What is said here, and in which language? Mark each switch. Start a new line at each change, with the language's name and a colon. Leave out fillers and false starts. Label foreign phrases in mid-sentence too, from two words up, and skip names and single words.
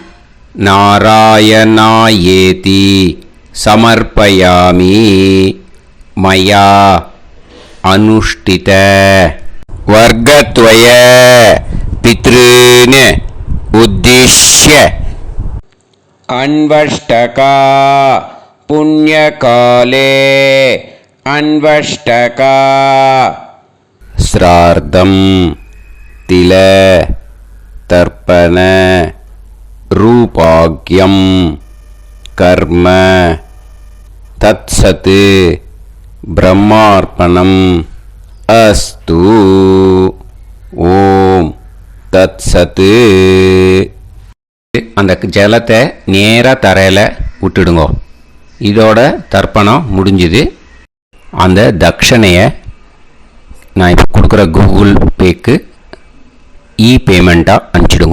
Sanskrit: नारायणायेति समर्पयामि मया अनुष्ठित वर्गद्वय पितॄन् उद्दिश्य अन्वष्टका पुण्यकाले अन्वष्टका श्रार्धं तिल तर्पण रूपाग्यं कर्म तत्सत् ब्रह्मार्पणम् अस्तु. ओम् तत्सत्.
Tamil: அந்த ஜலத்தை நேராக தரையில் விட்டுடுங்கோ. இதோட தர்ப்பணம் முடிஞ்சுது. அந்த தட்சணையை நான் இப்போ கொடுக்குற கூகுள் பேக்கு பேமெண்ட்டாக அனுப்பிச்சிடுங்க.